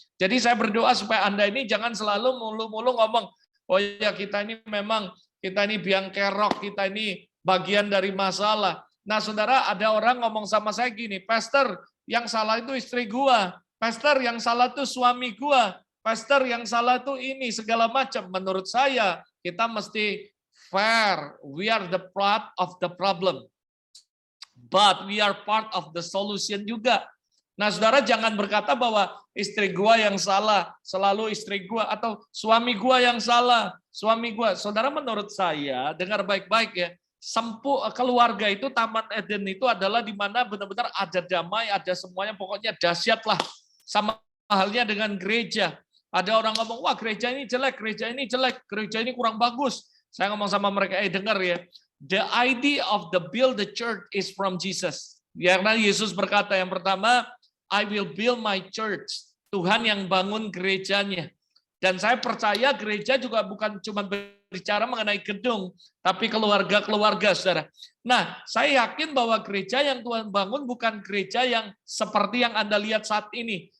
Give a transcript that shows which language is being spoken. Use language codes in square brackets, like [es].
[id] Jadi saya berdoa supaya Anda ini jangan selalu mulu-mulu ngomong, oh ya kita ini memang, kita ini biang kerok, kita ini bagian dari masalah. Nah, saudara, ada orang ngomong sama saya gini, Pastor, yang salah itu istri gua. Pastor, yang salah itu suami gua. Pastor, yang salah itu ini, segala macam. Menurut saya, kita mesti fair. [en] We are the part of the problem. But we are part of the solution juga. [id] Nah, saudara, jangan berkata bahwa istri gua yang salah, selalu istri gua, atau suami gua yang salah, suami gua. Saudara, menurut saya, dengar baik-baik ya, keluarga itu, Taman Eden itu adalah di mana benar-benar ada damai, ada semuanya, pokoknya dahsyat lah. Sama halnya dengan gereja. Ada orang ngomong, wah gereja ini jelek, gereja ini jelek, gereja ini kurang bagus. Saya ngomong sama mereka, dengar ya, [en] the idea of the build the church is from Jesus. [id] Karena Yesus berkata yang pertama, [en] I will build my church. [id] Tuhan yang bangun gerejanya. Dan saya percaya gereja juga bukan cuma berbicara mengenai gedung, tapi keluarga-keluarga, saudara. Nah, saya yakin bahwa gereja yang Tuhan bangun bukan gereja yang seperti yang Anda lihat saat ini.